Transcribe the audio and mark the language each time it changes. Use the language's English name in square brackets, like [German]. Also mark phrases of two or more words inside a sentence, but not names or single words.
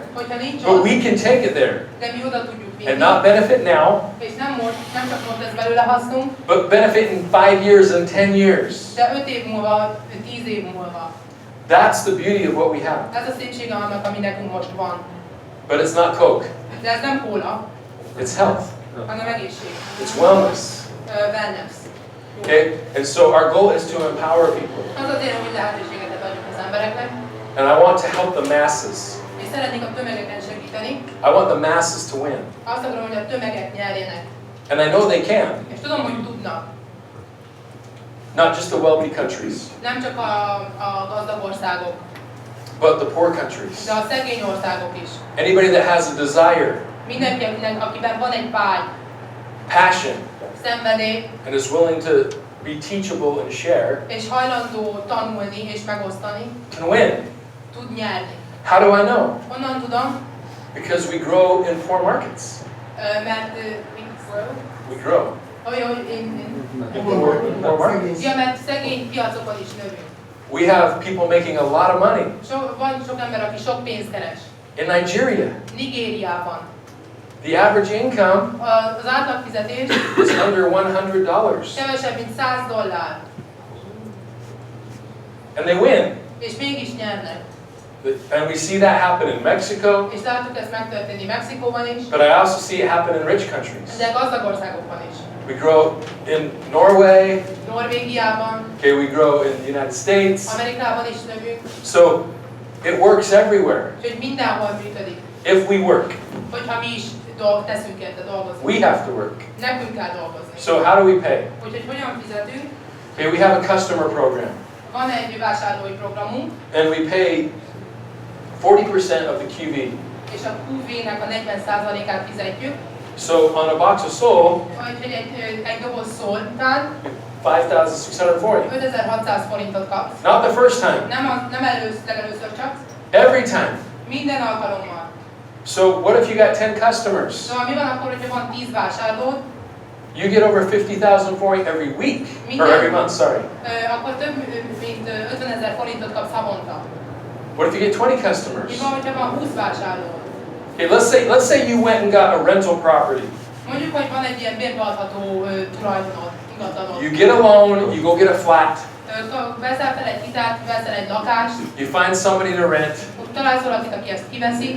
[Hungarian] Hogyha nincs [English] but [Hungarian] ott, [English] we can take it there [Hungarian] de mi oda tudjuk vinni, [English] and not benefit now, [Hungarian] és nem csak most ez belőle hasznunk, [English] but benefit in 5 years and 10 years. [Hungarian] de 5 év múlva, 10 év múlva. [English] That's the beauty of what we have. [Hungarian] Ez a szépsége annak, ami nekünk most van. [English] But it's not Coke. [Hungarian] De ez nem kóla, [English] It's health. [Hungarian] hanem egészség. [English] It's wellness. [Hungarian] Wellness. [English] Okay? And so our goal is to empower people. [Hungarian] Az a célom, hogy lehetőséget adjunk az embereknek, [English] And I want to help the masses. [Hungarian] és szeretnék a tömegeken segíteni. [English] I want the masses to win. [Hungarian] Azt akarom, hogy a tömegek nyerjenek. [English] And I know they can. [Hungarian] És tudom, hogy tudnak. [English] Not just the wealthy countries, [Hungarian] Nem csak a gazdag országok, [English] but the poor countries. [Hungarian] de a szegény országok is. [English] Anybody that has a desire, [Hungarian] Mindenki, akiben van egy vágy, [English] passion, [Hungarian] szenvedély, [English] and is willing to be teachable and share, [Hungarian] és hajlandó tanulni és megosztani, [English] can win. [Hungarian] tud nyerni. [English] How do I know? [Hungarian] Honnan tudom? [English] Because we grow in poor markets. [Hungarian] Mert [English] We grow. In poor markets. [Hungarian] Ja, mert szegény piacokon is növünk. [English] We have people making a lot of money. [Hungarian] Van sok ember, aki sok pénzt keres. [English] In Nigeria, [Hungarian] Nigériában. [English] the average income [Hungarian] Az átlagfizetés [English] is under $100. [Hungarian] kevesebb, mint $100. [English] And they win. [Hungarian] És mégis nyernek. [English] And we see that happen in Mexico, [Hungarian] És láttuk ezt megtörténni Mexikóban is, [English] but I also see it happen in rich countries. [Hungarian] de gazdag országokban is. [English] We grow in Norway, [Hungarian] Norvégiában, [English] okay, we grow in the United States. [Hungarian] Amerikában is növünk, [English] So it works everywhere [Hungarian] és hogy mindenhol működik. [English] if we work. [Hungarian] Hogyha mi is teszünk érte, dolgozunk. [English] We have to work. [Hungarian] Nekünk kell dolgozni. [English] So how do we pay? [Hungarian] Úgyhogy hogyan fizetünk? [English] Okay, we have a customer program, [Hungarian] Van egy vásárlói programunk, [English] and we pay 40% of the QV. [Hungarian] és a QV-nek a 40%-át fizetjük. [English] So on a box of Soul, Úgyhogy egy doboz szól után 5,640. [Hungarian] 5600 forintot kapsz. [English] Not the first time, [Hungarian] Nem legelőször csak, [English] every time. [Hungarian] minden alkalommal. [English] So what if you got 10 customers? [Hungarian] Szóval mi van akkor, hogyha van 10 vásárlód, [English] You get over 50,000 for it every week, or every month, sorry. [Hungarian] Akkor több mint 50 000 forintot kapsz havonta. [English] What if you get 20 customers? [Hungarian] Mi van, hogyha van 20 vásárlód? [English] Okay, let's say you went and got a rental property. [Hungarian] Mondjuk, hogy van egy ilyen bérbeadható tulajdonod, ingatlanod. [English] You get a loan, you go get a flat, [Hungarian] Veszel fel egy hitelt, veszel egy lakást, [English] you find somebody to rent, [Hungarian] találsz valakit, aki ezt kiveszi,